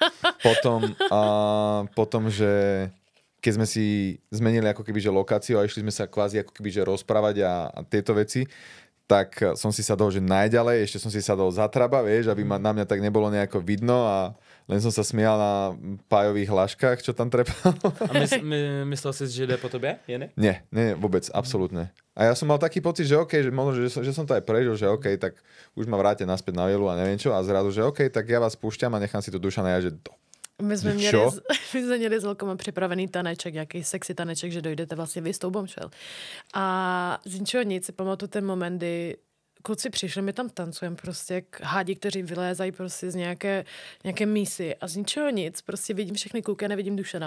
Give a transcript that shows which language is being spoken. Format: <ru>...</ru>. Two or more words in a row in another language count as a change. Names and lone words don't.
<sk>Potom, že keď sme si zmenili ako keby, že lokáciu a išli sme sa kvázi ako keby, že rozprávať a tieto veci, tak som si sadol, že najďalej, ešte som si sadol za traba, vieš, aby na mňa tak nebolo nejako vidno a len som sa smial na pájových hláškach, čo tam trepal.</sk> <cs>A myslel si, že jde po tobě, Jenny?</cs> <sk>Nie, vôbec, absolútne. A ja som mal taký pocit, že OK, že možno, že som to aj prežil, že OK, tak už ma vráte naspäť na vielu a neviem čo, a zrazu, že OK, tak ja vás púšťam a nechám si tu Dušana, ja, že</sk> <cs>My jsme měli s holkama připravený taneček, nějaký sexy taneček, že dojdete vlastně vy s tou bombshell. A z ničeho nic si pamatuju ten moment, kdy kluci přišli, my tam tancujeme prostě jak hádi, kteří vylézají prostě z nějaké mísy a z ničeho nic, prostě vidím všechny kluky a nevidím Dušana.</cs>